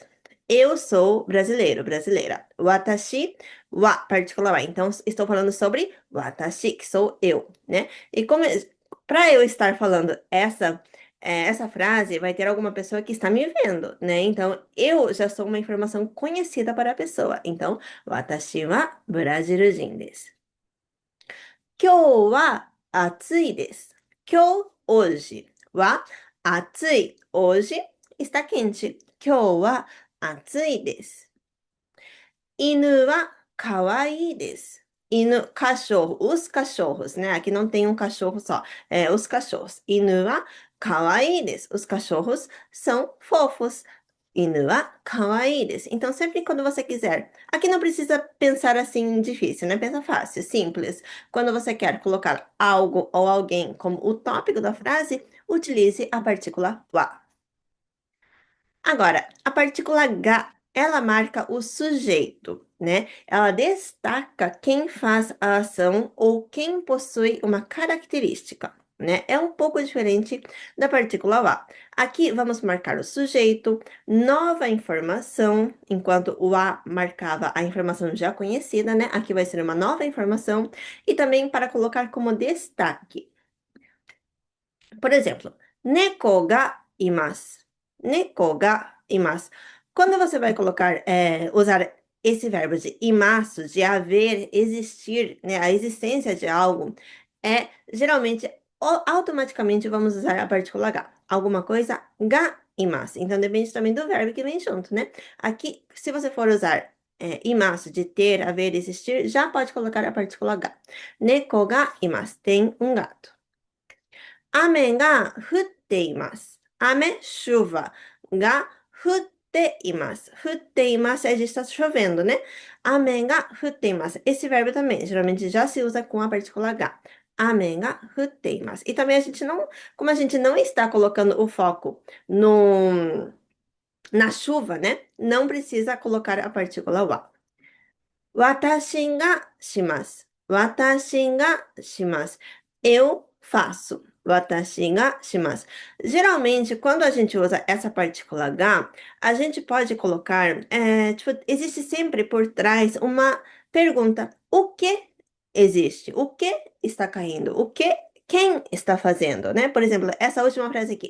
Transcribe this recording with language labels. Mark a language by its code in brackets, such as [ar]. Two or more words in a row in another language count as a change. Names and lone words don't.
[pt] Eu sou brasileiro, brasileira. [ja] 私は, [pt] partícula wa. Então, estou falando sobre watashi, que sou eu, né? E como para eu estar falando essa frase, vai ter alguma pessoa que está me vendo, né? Então, eu já sou uma informação conhecida para a pessoa. Então, [ja] 私はブラジルです. 今日は暑いです。hoje, wa, 暑い. [pt] Hoje está quente. [ja] 今日は暑いです。犬は可愛いです。 [pt] cachorro, os cachorros, né? Aqui não tem um cachorro só, os cachorros. [ja] 犬は可愛いです. [pt] Os cachorros são fofos. [ja] 犬は可愛いです. [pt] Então, sempre quando você quiser. Aqui não precisa pensar assim difícil, né? Pensa fácil, simples. Quando você quer colocar algo ou alguém como o tópico da frase, utilize a partícula wa. Agora, a partícula ga, ela marca o sujeito, né? Ela destaca quem faz a ação ou quem possui uma característica, né? É um pouco diferente da partícula wa. Aqui vamos marcar o sujeito, nova informação, enquanto o a marcava a informação já conhecida, né? Aqui vai ser uma nova informação e também para colocar como destaque. Por exemplo, [ja] 猫がいます. 猫がいます. [pt] Quando você vai usar esse verbo de imasu, de haver, existir, né, a existência de algo, geralmente, automaticamente vamos usar a partícula ga. Alguma coisa [ja] がいます. [pt] Então, depende também do verbo que vem junto, né? Aqui, se você for usar imasu, de ter, haver, existir, já pode colocar a partícula ga. [ja] 猫がいます. [pt] Tem um gato. [ja] 雨が降っています。chuva, が降っています. 降っています, [pt] a gente está chovendo, né? [ja] 雨が降っています. [pt] Esse verbo também, geralmente já se usa com a partícula ga. [ja] 雨が降っています. [pt] E também como a gente não está colocando o foco na chuva, né? Não precisa colocar a partícula wa. [ja] 私がします. [pt] Eu faço. [ja] 私がします. [pt] Geralmente, quando a gente usa essa partícula ga, a gente pode colocar, tipo, existe sempre por trás uma pergunta. O que existe? O que está caindo? Quem está fazendo, né? Por exemplo, essa última frase aqui.